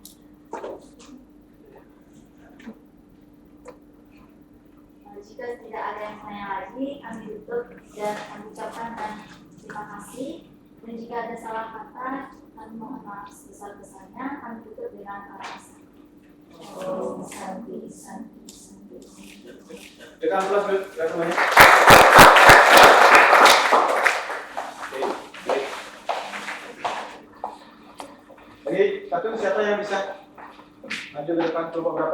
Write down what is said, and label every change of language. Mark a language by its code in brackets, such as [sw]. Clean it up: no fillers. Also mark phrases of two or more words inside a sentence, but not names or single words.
[id] Jika tidak ada yang bertanya lagi, kami tutup dan kami ucapkan terima kasih. Dan jika ada salah kata, kami mohon maaf sebesar-besarnya. Kami tutup dengan kata-kata. [sa] Oh, santi, santi, santi. [id] Tekan plus, lihat semuanya. Baik. Jadi, satu siapa yang bisa maju ke depan kelompok berapa?